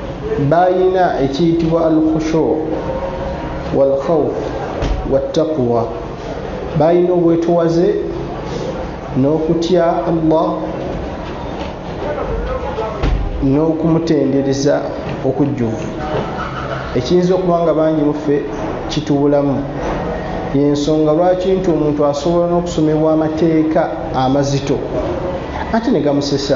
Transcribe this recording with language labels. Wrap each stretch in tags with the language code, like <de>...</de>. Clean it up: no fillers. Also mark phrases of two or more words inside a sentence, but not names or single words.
<lg>bayina ekiyitibwa</lg> <ar>الخشوع والخوف والتقوى,</ar> <lg>bayina obwetowaze n'okutya Allah n'okumutendereza okujjuvu. Ekiyinza okuba nga bangi muffe kitubulamu, yensonga lwaki nti omuntu asobola n'okusomebwa amateeka amazito ate ne gamusesa.</lg>